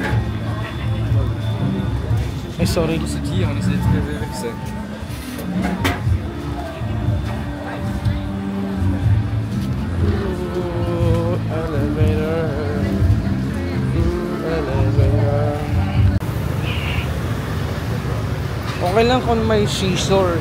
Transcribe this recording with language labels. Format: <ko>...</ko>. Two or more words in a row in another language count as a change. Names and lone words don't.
<en>Ay, sorry.</en> <fr>On se dit, on essaie de trouver avec ça.</fr> <en>Ooh, elevator. Ooh, elevator.</en> <tl>Okay lang kung may seashore.</tl>